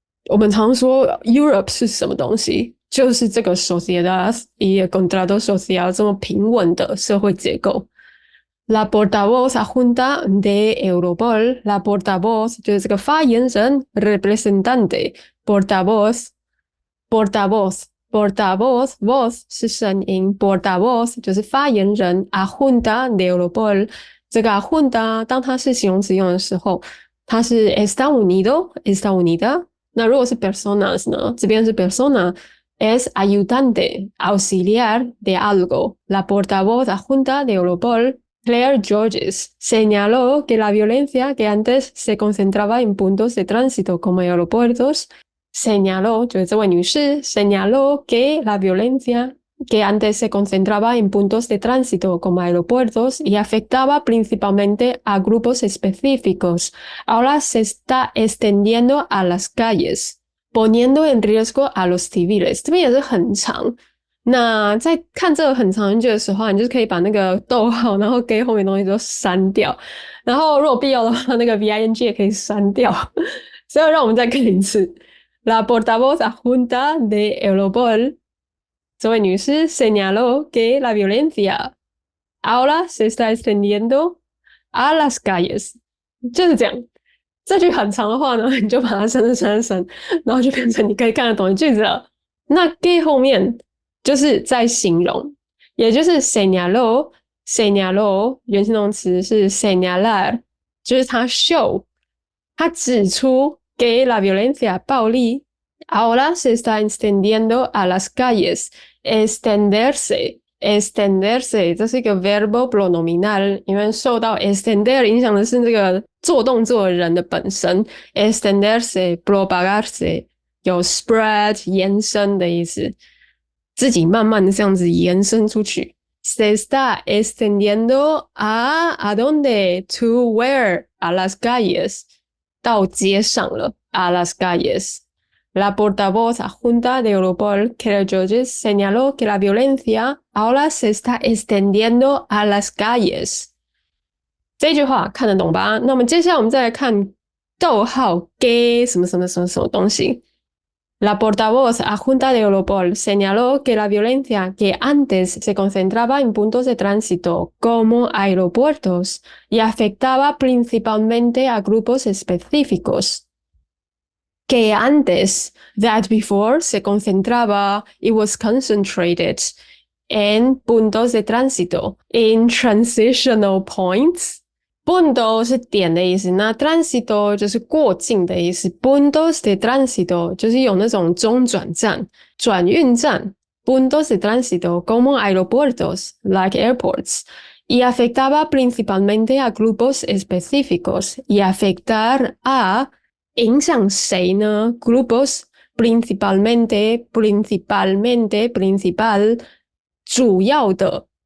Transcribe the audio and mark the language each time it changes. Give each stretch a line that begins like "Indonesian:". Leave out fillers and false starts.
Chinese: 我们常说 Europe 是什么东西？就是这个
Spanish: sociedad y el contrato social
Chinese: 这么平稳的社会结构。
Spanish: La portavoz adjunta de Europol, la portavoz
Chinese: 就是这个发言人
Spanish: representante, portavoz, portavoz, voz 是声音 portavoz 就是发言人 adjunta de Europol 这个 adjunta
Chinese: 当它是形容词用的时候
Spanish: 它是 está unido, está unida
Chinese: 那如果是
Spanish: personas 呢这边是 persona es ayudante, auxiliar de algo la portavoz adjunta de Europol Claire Georges señaló que la violencia que antes se concentraba en puntos de tránsito como aeropuertos señaló,
Chinese: 就是这位女士
Spanish: señaló que la violencia que antes se concentraba en puntos de tránsito como aeropuertos y afectaba principalmente a grupos específicos, ahora se está extendiendo a las calles, poniendo en riesgo a los civiles.
Chinese: 这边也是很长。那在看这个很长句的时候，你就是可以把那个逗号，然后给后面的东西都删掉。然后如果必要的话，那个 VING 也可以删掉。所以让我们再看一次。
Spanish: La portavoz adjunta de Europol,
Chinese: 这位女士
Spanish: señaló que la violencia ahora se está extendiendo a las calles.
Chinese: 就是这样。这句很长的话呢，你就把它删，然后就变成你可以看得懂的句子了。那 que 后面就是在形容，也就是 señaló 原形动词是 señalar， 就是它 show， 它指出。
Spanish: Que la violencia
Chinese: 暴力
Spanish: ahora se está extendiendo a las calles.
Chinese: Extenderse 这是一个 verbo pronominal 因为受到 extender 影响的是这个做动作的人的本身 extenderse, propagarse 有 spread 延伸的意思自己慢慢的这样子延伸出去
Spanish: Se está extendiendo a dónde?
English: To where?
Spanish: A las calles
Chinese: 到街上了
Spanish: a las calles. La portavoz adjunta de Europol, Claire Georges, señaló que la violencia ahora se está extendiendo a las calles.
Chinese: 这句话看得懂吧？那么接下来我们再来看逗号给什么什么什么什么东西。
Spanish: La portavoz adjunta de Europol señaló que la violencia que antes se concentraba en puntos de tránsito como aeropuertos y afectaba principalmente a grupos específicos. Que antes,
English: that before,
Spanish: se concentraba,
English: it was concentrated
Spanish: en puntos de tránsito,
English: in transitional points.
Chinese: Punto 是点的意思，那 tránsito 就是过境的意思。 Puntos de tránsito 就是有那种中转站、转运站。
Spanish: Puntos de tránsito como aeropuertos,
English: like airports.
Spanish: Y afectaba principalmente a grupos específicos. Y afectar a
Chinese: 影响谁呢 ？Grupos principal 主要的。